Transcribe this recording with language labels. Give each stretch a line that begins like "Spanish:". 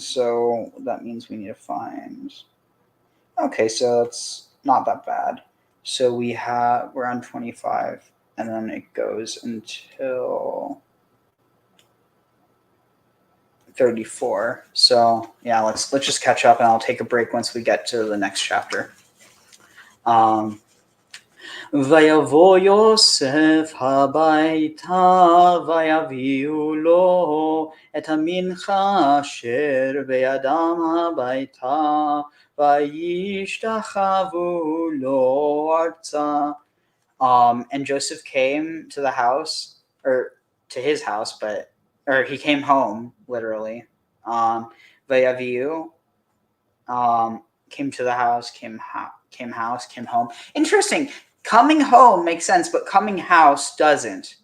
English: So that means we need to find. Okay, so that's not that bad. So we're on 25, and then it goes until 34. So yeah, let's just catch up, and I'll take a break once we get to the next chapter.
Hebrew: ויבוא יוסף הביתה ויביאו לו את המנחה אשר בידם הביתה וישתחוו לו ארצה.
English: And Joseph came to the house, or to his house, or he came home, literally. Vayaviu came to the house, came home. Interesting. Coming home makes sense, but coming house doesn't.